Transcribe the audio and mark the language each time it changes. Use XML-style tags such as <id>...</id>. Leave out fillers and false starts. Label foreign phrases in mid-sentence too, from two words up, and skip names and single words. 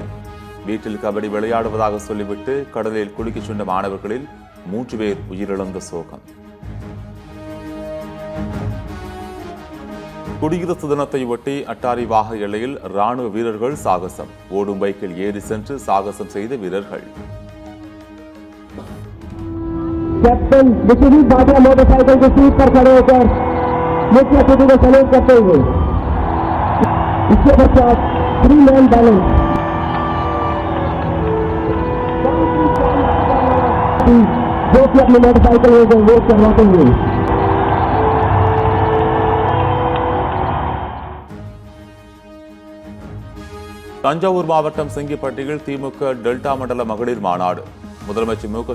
<ta>வீட்டில் கபடி விளையாடுவதாக சொல்லிவிட்டு கடலில் குளிக்கச் சென்ற மாணவர்களில் 3 பேர் உயிரிழந்த சோகம். குடியரசு தினத்தை ஒட்டி அட்டாரி வாக எல்லையில் ராணுவ வீரர்கள் சாகசம். ஓடும் பைக்கில் ஏறி சென்று சாகசம் செய்த வீரர்கள்.</ta> <hi>कैप्टन विश्वजीत भाटिया मोटरसाइकिल के सीट पर खड़े होकर मुख्य अतिथि को सैल्यूट करते हुए इसके पश्चात 3</hi> <en>man balance</en> <hi>जो कि अपनी मोटरसाइकिल में वोट करवाते हुए</hi> <ta>தஞ்சாவூர் மாவட்டம் செங்கிப்பட்டியில் திமுக டெல்டா மண்டல மகளிர் மாநாடு. முதலமைச்சர் மு.க.</ta>